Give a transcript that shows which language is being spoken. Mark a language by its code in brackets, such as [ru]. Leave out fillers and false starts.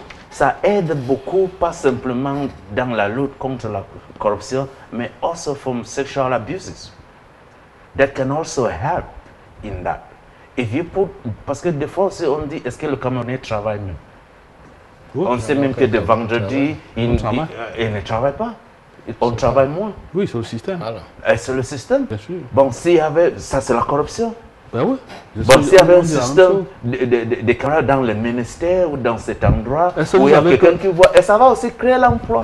[fr] Ça aide beaucoup, pas simplement dans la lutte contre la corruption, mais [en] also from sexual abuses. That can also help in that. If you put, [fr] parce que des fois on dit, est-ce que le Camerounais travaille mieux? Oui, on sait même que de vendredi, il ne travaille pas. On travaille moins. Oui, c'est le système. C'est le système. Bien sûr. Bon, s'il y avait, ça c'est la corruption. Ben oui. Bon, s'il y avait un système de camarades dans le ministère ou dans cet endroit où il y a quelqu'un qui voit, et ça va aussi créer l'emploi.